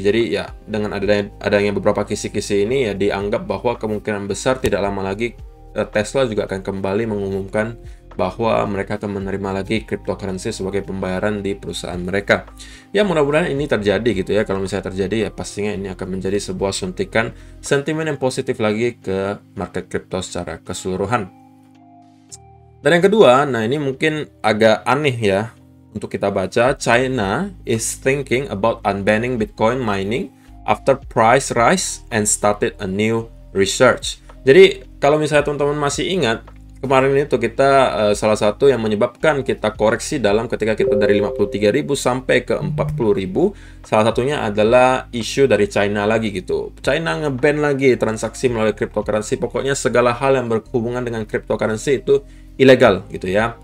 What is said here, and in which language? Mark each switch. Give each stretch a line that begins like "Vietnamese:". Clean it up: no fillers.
Indonesian: Jadi ya dengan adanya beberapa kisi-kisi ini ya dianggap bahwa kemungkinan besar tidak lama lagi Tesla juga akan kembali mengumumkan bahwa mereka akan menerima lagi cryptocurrency sebagai pembayaran di perusahaan mereka. Ya mudah-mudahan ini terjadi gitu ya. Kalau misalnya terjadi ya pastinya ini akan menjadi sebuah suntikan sentimen yang positif lagi ke market crypto secara keseluruhan. Dan yang kedua, nah ini mungkin agak aneh ya untuk kita baca.
English: China is thinking about unbanning Bitcoin mining after price rise and started a new research.
Indonesian: Jadi kalau misalnya teman-teman masih ingat, kemarin itu kita salah satu yang menyebabkan kita koreksi dalam ketika kita dari 53.000 sampai ke 40.000, salah satunya adalah isu dari China lagi gitu. China nge-ban lagi transaksi melalui cryptocurrency. Pokoknya segala hal yang berhubungan dengan cryptocurrency itu ilegal gitu ya.